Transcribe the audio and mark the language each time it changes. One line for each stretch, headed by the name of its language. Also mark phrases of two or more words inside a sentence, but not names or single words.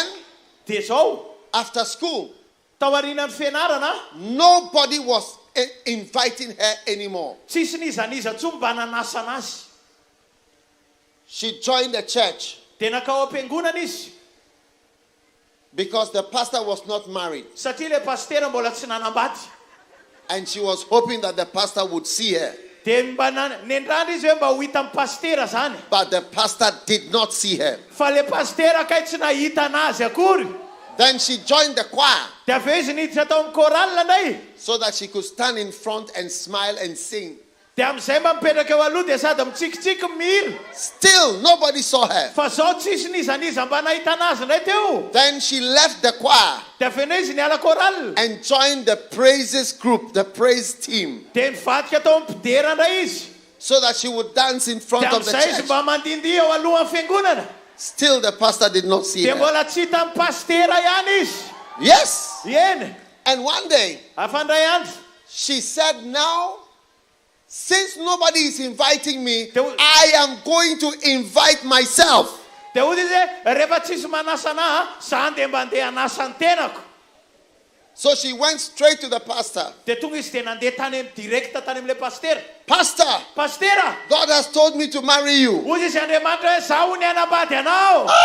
Malagasy: De zao,
English: after school,
Malagasy: taorian'ny fianarana,
English: nobody was inviting her anymore.
Malagasy: tsisy nizaniza tsony mba nanasa anazy.
English: She joined the church
Malagasy: De nakao am-piangonana izy.
English: because the pastor was not married.
Malagasy: Satria le pastera mbola tsy nanambady.
English: And she was hoping that the pastor would see her.
Malagasy: De mba nendrandra izy hoe mba ho hita amin'ny pastera zany.
English: But the pastor did not see her.
Malagasy: Fa le pastera kay tsy nahita anazy akory.
English: Then she joined the choir
Malagasy: De avy eo izy niditra tao amin'ny chorale ndray.
English: so that she could stand in front and smile and sing.
Malagasy: De am'izay mba mipetraka eo aloha de sady mitsikitsiky mihira.
English: Still, nobody saw her.
Malagasy: Fa zao tsisy nizaniza mba nahita anazy ndray teo.
English: Then she left the choir
Malagasy: De avy eo izy niala chorale.
English: and joined the praises group, the praise team,
Malagasy: De nivadika tao amin'ny mpidera ndray izy.
English: so that she would dance in
Malagasy: De
English: front of the
Malagasy: am'izay izy
English: church.
Malagasy: mba mandindy eo alohan'ny fiangonana.
English: Still, the pastor did not see
Malagasy: De
English: her.
Malagasy: mbola tsy hita amin'ny pastera ihany izy.
English: Yes.
Malagasy: Eny.
English: And one day,
Malagasy: Afandray andro.
English: she said, now, since nobody is inviting me, I am going to invite myself.
Malagasy: De ohatry izy hoe rehefa tsisy manasa anahy, zany de mba andeha hanasa ny tenako.
English: So she went straight to the pastor.
Malagasy: De tonga izy de nandeha tany direkta tany amin'le pastera.
English: Pastor,
Malagasy: Pastera,
English: God has told me to marry you.
Malagasy: ozy izy Andriamanitra hoe zaho ny hanambady anao.